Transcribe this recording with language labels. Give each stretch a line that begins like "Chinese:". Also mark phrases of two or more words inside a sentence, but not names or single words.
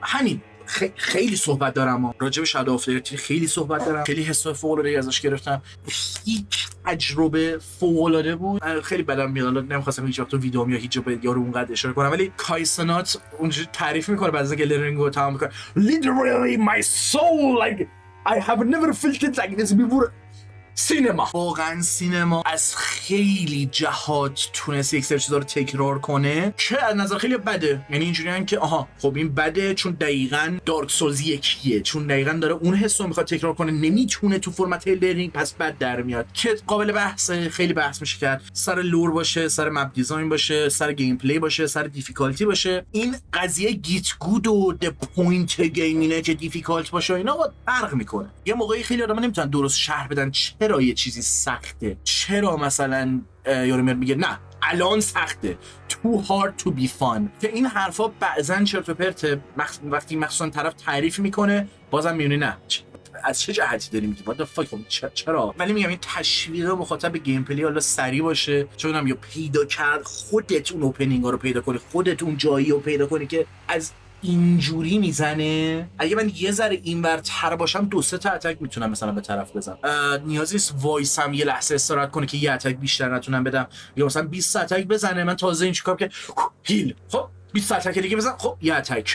Persian: همین خیلی صحبت دارم راجع به شادو آف دی خیلی صحبت دارم، خیلی حس فوق‌العاده‌ای ازش گرفتم، هیچ تجربه فوق‌العاده بود. خیلی بدم میاد نمی‌خواستم هیچ وقت تو ویدیوم یا هیچ جا به یارو اونقدر اشاره کنم ولی کایسنات اونجوری تعریف میکنه بعد از اینکه لرنگو تمام میکنه
English: literally my soul like I have never felt it like this before.
Persian: سینما واقعا سینما از خیلی جهات تونست یک سری چیزا رو تکرار کنه که از نظر خیلی بده. یعنی اینجوریه که آها خب این بده چون دقیقاً دارک سولز یکیه، چون دقیقاً داره اون حس رو میخواد تکرار کنه نمیتونه تو فرمت لرنینگ پس بد در میاد که قابل بحثه. خیلی بحث میشه کرد سر لور باشه سر
English: map design
Persian: باشه سر گیم پلی باشه سر دیفیکالتی باشه. این قضیه
English: get good
Persian: و د پوینت گیمینه که دیفیکالت باشه اینا فرق میکنه. یه موقعی خیلی آدما نمیتونن درست شرح بدن چرا یه چیزی سخته، چرا مثلا یارو میگه نه الان سخته
English: too hard to be fun
Persian: که این حرفا بعضن چرت و پرته. وقتی مخصوصا طرف تعریف میکنه بازم میبینی نه از چه جهتی داری میگی
English: what the fuck
Persian: چرا. ولی میگم این تشویق مخاطب به گیم پلی حالا سری باشه چون هم یا پیدا کرد خودت اون اوپنینگا رو پیدا کنی خودت اون جایی رو پیدا کنی که از اینجوری میزنه. اگه من یه ذره اینورتر باشم 2-3 تا اتک میتونم مثلا به طرف بزنم، نیازی نیست وایسم یه لحظه استراحت کنه که یه اتک بیشتر نتونم بدم یا مثلا 20 اتک بزنه من تازه این چیکار که هیل خب 20 اتک دیگه بزن خب یه اتک.